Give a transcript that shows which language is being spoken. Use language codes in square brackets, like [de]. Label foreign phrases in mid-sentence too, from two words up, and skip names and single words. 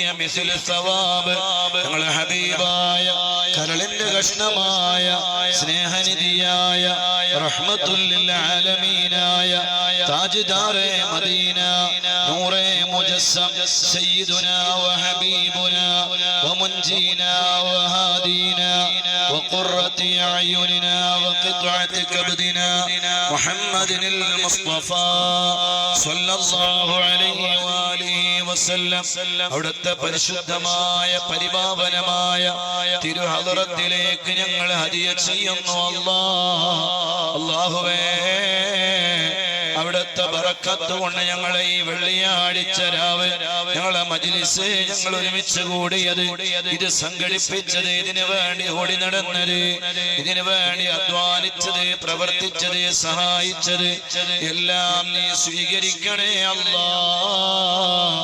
[ar] مثل ثواب [ml] ഞങ്ങളുടെ ഹബീബായ കരളിന്റെ കഷ്ണമായ സ്നേഹനിധിയായ റഹ്മത്തുൽ ലിൽ ആലമീനായ [ur] تاجدار مدینہ نور مجسم [ar] سيدنا وحبيبنا ومنجينا وهادينا وقرة أعيننا وقطعة كبدنا محمد المصطفى صلى الله عليه وآله وسلم. [ml] അവിടുത്തെ പരിശുദ്ധമായ പരിപാവനമായ തിരുഹദറത്തിലേക്ക് ഞങ്ങൾ ഹദിയ ചെയ്യുന്നു അല്ലാഹുവേ. അവിടുത്തെ ബറക്കത്ത് കൊണ്ട് ഞങ്ങളെ ഈ വെള്ളിയാഴ്ച രാവ് ഞങ്ങളെ മജ്ലിസ് ഞങ്ങൾ ഒരുമിച്ച് കൂടിയത്, ഇത് സംഘടിപ്പിച്ചത്, ഇതിനു വേണ്ടി ഓടി നടന്നത്, ഇതിനു വേണ്ടി അധ്വാനിച്ചത്, പ്രവർത്തിച്ചത്, സഹായിച്ചത് എല്ലാം നീ സ്വീകരിക്കണേ അല്ലാഹ്.